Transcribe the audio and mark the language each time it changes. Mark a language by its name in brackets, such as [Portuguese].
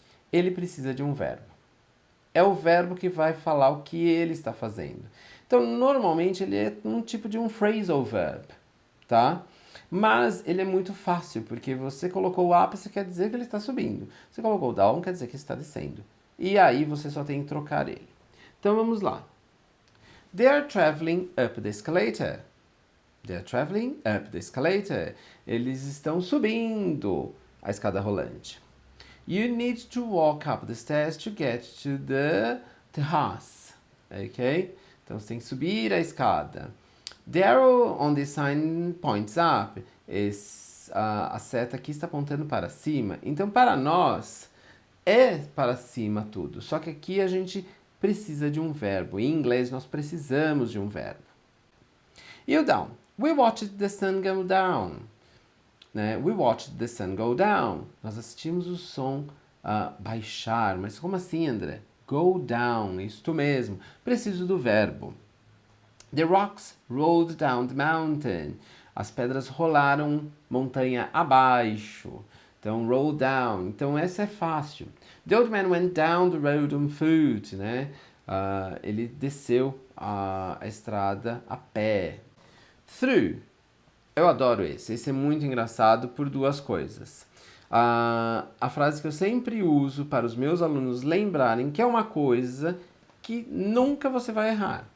[Portuguese] Ele precisa de um verbo. É o verbo que vai falar o que ele está fazendo. Então, normalmente, ele é um tipo de um phrasal verb, tá? Mas ele é muito fácil, porque você colocou o up, você quer dizer que ele está subindo. Você colocou o down, quer dizer que está descendo. E aí você só tem que trocar ele. Então vamos lá. [English] They are traveling up the escalator. They are traveling up the escalator. [Portuguese] Eles estão subindo a escada rolante. [English] You need to walk up the stairs to get to the terrace. [Portuguese] Ok? Então você tem que subir a escada. [English] The arrow on the sign points up. [Portuguese] mas a seta aqui está apontando para cima. Então, para nós, é para cima tudo. Só que aqui a gente precisa de um verbo. Em inglês, nós precisamos de um verbo. E o down? [English] We watched the sun go down. Né? We watched the sun go down. [Portuguese] Nós assistimos o som baixar. Mas como assim, André? [English] Go down, [Portuguese] isto mesmo. Preciso do verbo. [English] The rocks rolled down the mountain. [Portuguese] As pedras rolaram montanha abaixo. Então, roll down. Então, essa é fácil. [English] The old man went down the road on foot. [Portuguese] Né? Ele desceu a estrada a pé. Through. Eu adoro esse. Esse é muito engraçado por duas coisas. A frase que eu sempre uso para os meus alunos lembrarem que é uma coisa que nunca você vai errar.